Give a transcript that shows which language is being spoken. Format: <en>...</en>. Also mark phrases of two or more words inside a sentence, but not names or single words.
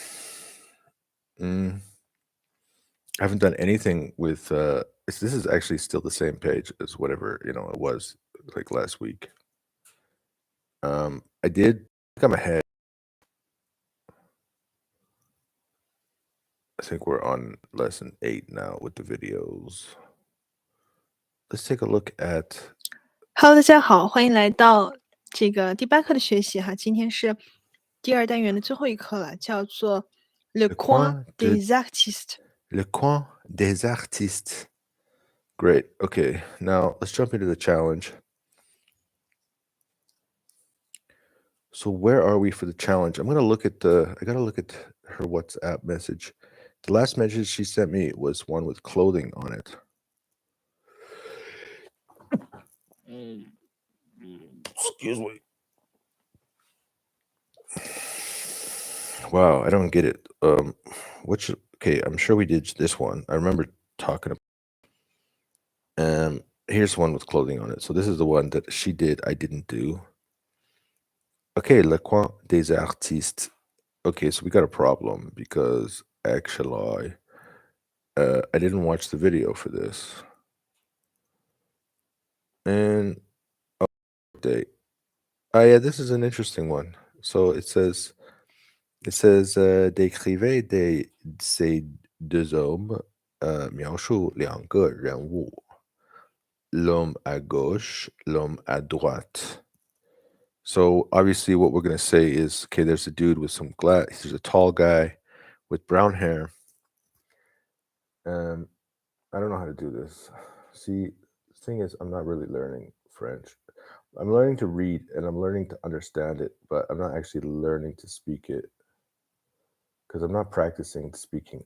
<en>I haven't done anything with this is actually still the same page as whatever, it was like last week. I think I'm ahead. I think we're on lesson 8 now with the videos. Let's take a look at.</en> <zh>Hello，大家好，欢迎来到这个第8课的学习哈。今天是第2单元的最后一课了，叫做 Le</zh> <fr>Le coin coin de des artistes. Le coin des artistes.</fr> <en>Great. Okay, now let's jump into the challenge. So where are we for the challenge? I gotta look at her WhatsApp message. The last message she sent me was one with clothing on it. Excuse me. Wow, I don't get it. Okay, I'm sure we did this one. I remember talking about. Here's one with clothing on it. So this is the one that she did. I didn't do. Okay,</en> <fr>le coin des artistes.</fr> <en>Okay, so we got a problem because actually, I didn't watch the video for this. And update. Oh yeah, this is an interesting one.</en> <fr>So décrivez ces deux hommes,</fr> <zh>描述两个人物</zh> <fr>l'homme à gauche, l'homme à droite.</fr> <en>So obviously what we're going to say is, okay, there's a dude with there's a tall guy with brown hair. I don't know how to do this. See, the thing is, I'm not really learning French. I'm learning to read and I'm learning to understand it, but I'm not actually learning to speak it because I'm not practicing speaking.</en>